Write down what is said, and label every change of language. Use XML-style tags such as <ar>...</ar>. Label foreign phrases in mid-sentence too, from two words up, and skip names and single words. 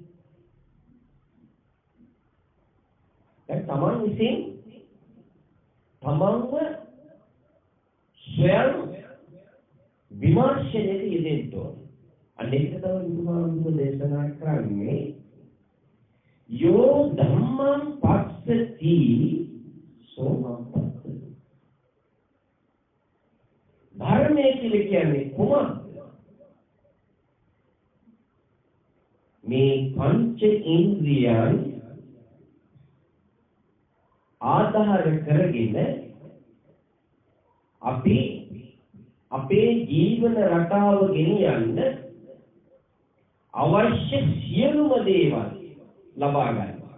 <si>දැන් තමන් විසින් තමන්ව ස්වයං විමර්ශනයේ යෙදෙන්න ඕන. අනේක තමයි බුදුහාමුදුරුවෝ දේශනා කරන්නේ</si> <pi>යෝ ධම්මං පස්සති සෝමං පස්සති.</pi> <si>ධර්මයේ කියන්නේ කොහොමද? මේ පංච ඉන්ද්‍රියයන් ආධාර කරගෙන අපි අපේ ජීවන රටාව ගෙනියන්න අවශ්‍ය සියලුම දේවල් ලබා ගන්නවා.</si>